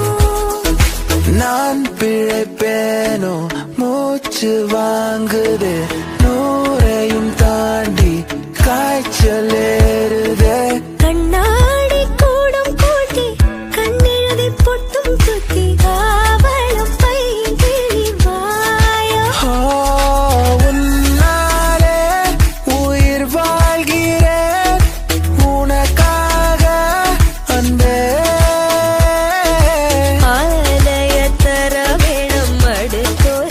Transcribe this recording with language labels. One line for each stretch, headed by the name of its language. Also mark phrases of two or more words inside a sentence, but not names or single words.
Tamil: நான் பிழைப்பேனோ மூச்சு வாங்குதே, நூறையும் தாண்டி காய்ச்சல் ஏறுதே.
Malayalam: കണ്ണാടി കൂടും കൂട്ടി കണ്ണെഴുതി പൊട്ടും കുത്തി കാവളം പൈകിളി വായ.
Tamil: ஓ, உன்னாலே உயிர் வாழ்கிறேன், உனக்காக அன்பே.
Malayalam: ആലയത്തറ വേണം അടുത്ത